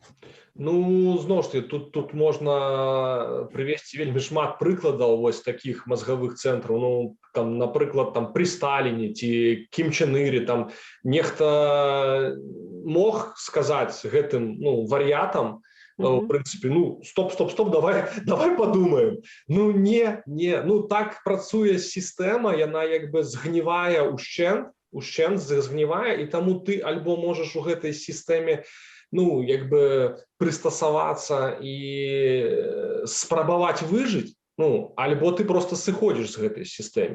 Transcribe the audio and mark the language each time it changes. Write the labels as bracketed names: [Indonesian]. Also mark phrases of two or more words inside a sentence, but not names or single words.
[Belarusian] Зноў ж таки, тут можна прывесці вельмі шмат прыкладаў такіх мазгавых цэнтраў. Напрыклад, при Сталіне ці Кім Чен Іры нехта мог сказаць гэтым вар'ятам, [Russian] в принципе, стоп, давай подумаем. [Belarusian] Не. Так працуе сістэма, яна як бы згнівае ушчэнт згнівае, і таму ты альбо можаш у гэтай сістэме як бы прыстасавацца і спрабаваць выжыць, альбо ты просто сыходзіш з гэтай сістэмы.